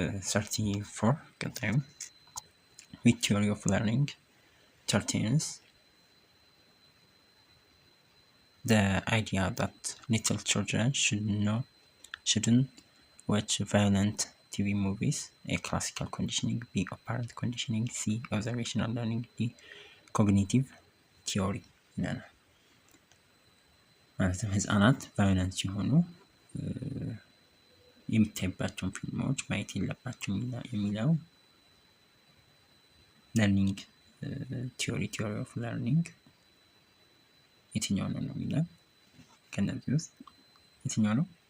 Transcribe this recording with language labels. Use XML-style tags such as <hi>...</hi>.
<en>34</en> <am>ቀጣዩ</am> <en>with theory of learning pertains the idea that little children shouldn't watch violent TV movies. A. classical conditioning, B. operant conditioning, C. observational learning, D. cognitive theory.</en> <am>ማለትም ህፃናት ቫዮለንት ሲሆኑ የሚታይባቸውን ፊልሞች ማየት የለባቸው የሚለው ለርኒንግ ቲዮሪ ኦፍ ለርኒንግ የትኛው ነው የሚለው ከነዚህ ውስጥ የትኛው ነው?</am>